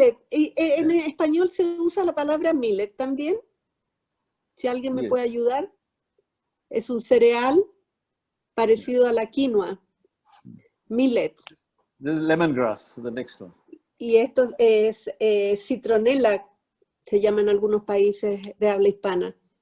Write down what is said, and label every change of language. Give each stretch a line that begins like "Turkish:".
Spanish: En español se usa la palabra millet también. Si alguien me puede ayudar. Es un cereal parecido a la quinoa. Millet.
English: This is lemongrass, the next one.
Spanish: Y esto es citronela, se llama en algunos países de habla hispana.